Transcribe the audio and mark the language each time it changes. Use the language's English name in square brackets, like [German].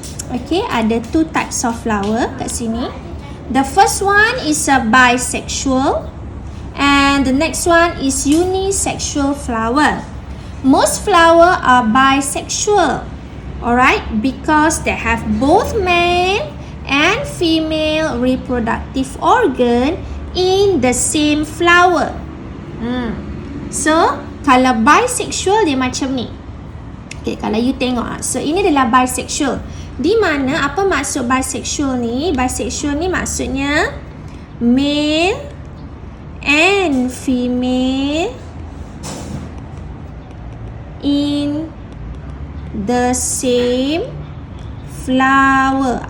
[English] Okay, [Malay] ada [English] two types of flower [Malay] kat sini. [English] The first one is a bisexual and the next one is unisexual flower. Most flower are bisexual, alright, because they have both male and female reproductive organ in the same flower. [Malay] So, kalau bisexual dia macam ni. Okay, kalau you tengok so ini adalah bisexual. Di mana apa maksud bisexual ni? [English] Bisexual [Malay] ni maksudnya [English] male and female in the same flower.